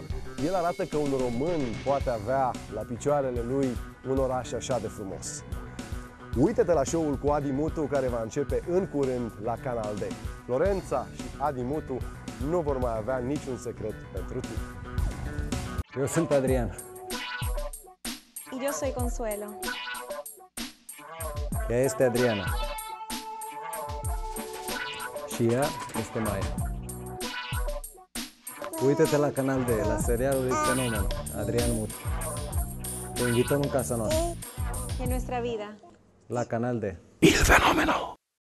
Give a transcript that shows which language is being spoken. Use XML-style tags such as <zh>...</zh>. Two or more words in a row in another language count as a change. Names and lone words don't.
<ro>El arată că un român poate avea la picioarele lui un oraș așa de frumos. Uite-te la show-ul cu Adi Mutu, care va începe în curând la Canal D. Florența și Adi Mutu nu vor mai avea niciun secret pentru tine. Eu sunt Adrian.</ro> <es>Yo soy Consuelo.</es> <ro>Ea este Adriana. Și ea este Maia. Uite-te la Canal D, la serialul El Fenomen, Adrian Mutu. Te invităm în casa noastră.</ro> <es>En nuestra vida.</es> <ro>La Canal D.</ro> <it>Il Fenomeno!</it>